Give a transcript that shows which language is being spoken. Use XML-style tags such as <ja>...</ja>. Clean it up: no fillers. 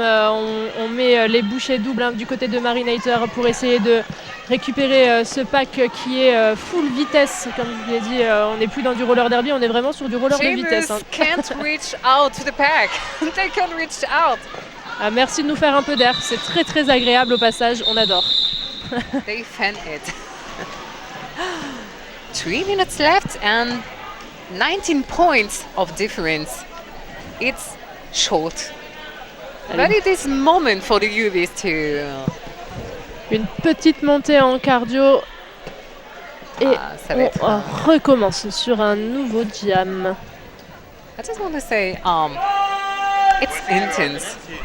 <fr>On met les bouchées doubles hein, du côté de Marinator pour essayer de récupérer ce pack qui est full vitesse. Comme je vous l'ai dit, on n'est plus dans du roller derby, on est vraiment sur du roller de vitesse. Hein.</fr> <en>Can't reach out to the pack. They can't reach out.</en> <fr>Ah, merci de nous faire un peu d'air. C'est très très agréable au passage. On adore.</fr> <en>They fan it. 3 minutes left and 19 points of difference. It's short. But it is moment for the UVs to...</en> <fr>Une petite montée en cardio. Et ça va être, on recommence sur un nouveau jam.</fr> <en>I just want to say, it's intense.</en>